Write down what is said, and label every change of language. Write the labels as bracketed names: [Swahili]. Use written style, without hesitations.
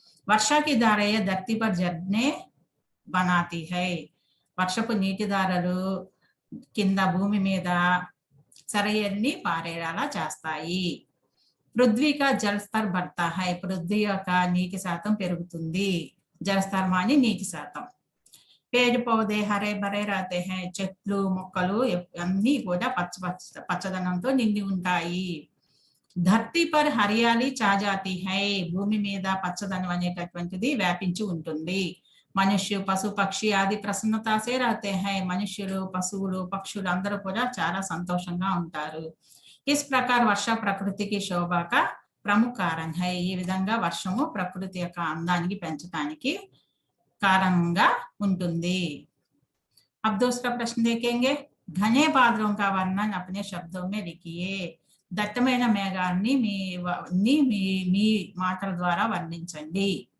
[Hindi] वर्षा की धाराएं धरती पर झरने बनाती है. [Telugu] వర్షపు నీటి దారలు కింద భూమి మీద సరయల్ని పారేలా చేస్తాయి. [Hindi] పృథ్వీ కా జల్ స్తర్ బర్తా హై, [Telugu] పృథ్వీ యొక్క నీటి శాతం పెరుగుతుంది. జల్ స్తర్ మాని నీటి శాతం. [Hindi] పేड़ पौधे हरे भरे रहते हैं. [Telugu] చెట్లు మొక్కలు అన్ని కూడా పచ్చదనంతో నిండి ఉంటాయి. [Hindi] ధర్తీ పర్ హరియాలి ఛా జాతి హై, [Telugu] భూమి మీద పచ్చదనం అనేటటువంటిది వ్యాపించి ఉంటుంది. [Hindi] మనుష్య పశు పక్షి ఆది ప్రసన్నత సే रहते हैं [Telugu] మనుష్యులు పశువులు పక్షులు అందరూ కూడా చాలా సంతోషంగా ఉంటారు [Hindi] इस प्रकार वर्षा प्रकृति की शोभा का प्रमुख कारण है [Telugu] ఈ విధంగా వర్షము ప్రకృతి యొక్క అందానికి పెంచడానికి కారణంగా ఉంటుంది [Hindi] अब दूसरा प्रश्न देखेंगे घने बादलों का वर्णन अपने शब्दों में लिखिए [Telugu] దట్టమైన మేఘాన్ని మీ మాటల ద్వారా వర్ణించండి